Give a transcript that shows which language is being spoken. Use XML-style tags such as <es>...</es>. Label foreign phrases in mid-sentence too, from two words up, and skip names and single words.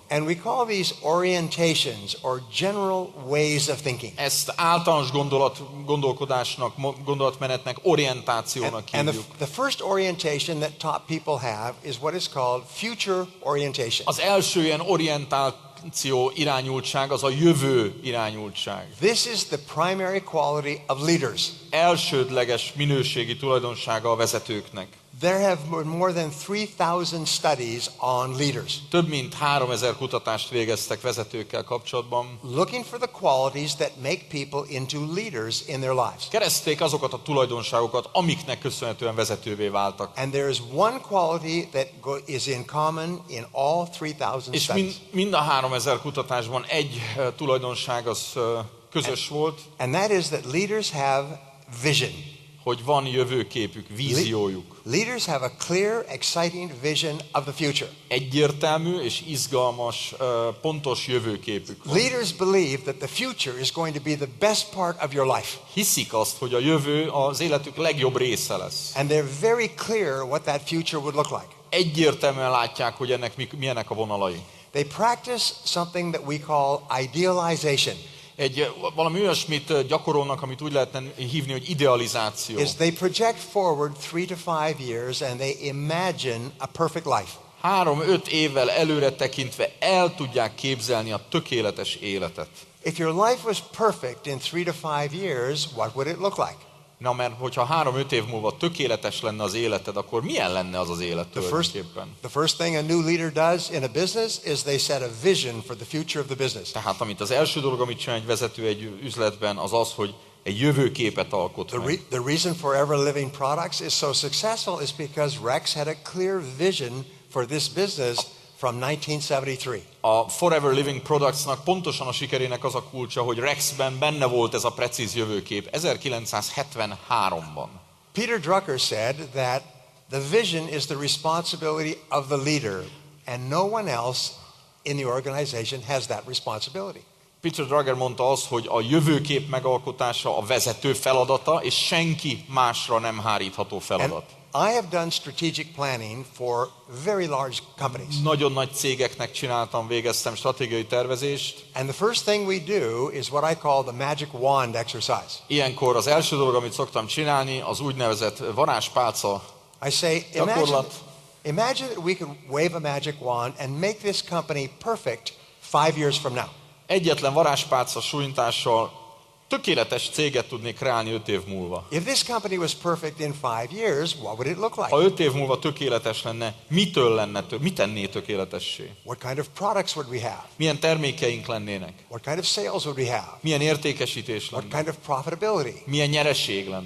<en>And we call these orientations or general ways of thinking.</en> <hu>Ezt általános gondolkodásnak, gondolatmenetnek, orientációnak</hu> <en>And</en> <hu>hívjuk.</hu> <en>the first orientation that top people have is what is called future orientation.</en> <hu>Az első ilyen orientáció irányultság az a jövő irányultság.</hu> <en>This is the primary quality of leaders.</en> <hu>Elsődleges minőségi tulajdonsága a vezetőknek.</hu> <en>There have been more than 3,000 studies on leaders,</en> <hu>Több mint 3000 kutatást végeztek vezetőkkel kapcsolatban.</hu> <en>looking for the qualities that make people into leaders in their lives.</en> <hu>Keresték azokat a tulajdonságokat, amiknek köszönhetően vezetővé váltak.</hu> <en>And there is one quality that is in common in all 3,000</en> <hu>És</hu> <en>studies.</en> <hu>mind a 3000 kutatásban egy tulajdonság az közös volt,</hu> <en>And that is that leaders have vision.</en> <hu>hogy van jövőképük, víziójuk.</hu> <en>Leaders have a clear, exciting vision of the future.</en> <hu>Egyértelmű és izgalmas, pontos jövőképük van.</hu> <en>Leaders believe that the future is going to be the best part of your life.</en> <hu>Hiszik azt, hogy a jövő az életük legjobb része lesz.</hu> <en>And they're very clear what that future would look like.</en> <hu>Egyértelműen látják, hogy ennek milyenek a vonalai.</hu> <en>They practice something that we call idealization.</en> <hu>Valami olyasmit gyakorolnak, amit úgy lehetne hívni, hogy idealizáció.</hu> <en>Is they project forward 3 to 5 years and they imagine a perfect life.</en> <hu>3-5 évvel előre tekintve el tudják képzelni a tökéletes életet.</hu> <en>If your life was perfect in 3 to 5 years, what would it look like?</en> <hu>Na, mert hogyha 3-5 év múlva tökéletes lenne az életed, akkor milyen lenne az az élet tulajdonképpen?</hu> <en>The first thing a new leader does in a business is they set a vision for the future of the business.</en> <hu>Tehát az első dolog, amit csinál egy vezető egy üzletben, az az, hogy egy jövőképet alkot meg.</hu> <en>The reason Forever Living Products is so successful is because Rex had a clear vision for this business from 1973.</en> <hu>A Forever Living Productsnak pontosan a sikerének az a kulcsa, hogy Rexben benne volt ez a precíz jövőkép 1973-ban.</hu> <en>Peter Drucker said that the vision is the responsibility of the leader and no one else in the organization has that responsibility.</en> <hu>Peter Drucker mondta azt, hogy a jövőkép megalkotása a vezető feladata, és senki másra nem hárítható feladat.</hu> <en>I have done strategic planning for very large companies.</en> <hu>Nagyon nagy cégeknek végeztem stratégiai tervezést.</hu> <en>And the first thing we do is what I call the magic wand exercise.</en> <hu>Ilyenkor az első dolog, amit szoktam csinálni, az úgynevezett varázspálca</hu> <en>I say, imagine that we could wave a magic wand and make this company perfect 5 years from now.</en> <hu>Egyetlen varázspálca súlyintással tökéletes céget tudnék kreálni 5 év múlva.</hu> <en>If this company was perfect in 5 years, what would it look like?</en> <hu>Ha 5 év múlva tökéletes lenne, mit tenné tökéletessé?</hu> <en>What kind of products would we have?</en> <hu>Milyen termékeink lennének?</hu> <en>What kind of sales would we have?</en> <hu>Milyen értékesítés</hu> <en>What</en> <hu>lenne?</hu> <en>kind of profitability?</en> <hu>Milyen nyereség lenne?</hu>